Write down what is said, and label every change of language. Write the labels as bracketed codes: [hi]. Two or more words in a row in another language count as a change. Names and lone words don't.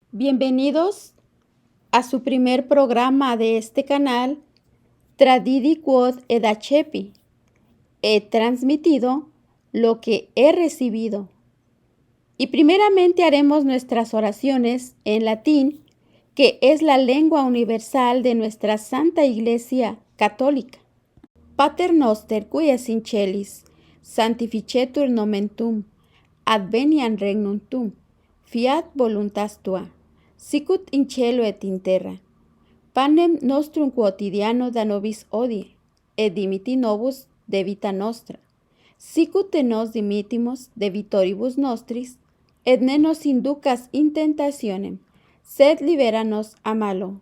[es] Bienvenidos a su primer programa de este canal, [la] Tradidi quod edacepi. [es] He transmitido lo que he recibido. Y primeramente haremos nuestras oraciones en latín, que es la lengua universal de nuestra Santa Iglesia Católica. [la] Pater noster qui es in celis, sanctificetur nomen tuum, adveniat regnum tuum, fiat voluntas tua, sicut in cielo et in terra. Panem nostrum quotidiano da nobis hodie, et dimitti nobis debita nostra, sicut et nos dimittimus debitoribus nostris, et ne nos inducas in tentationem, sed libera nos a malo.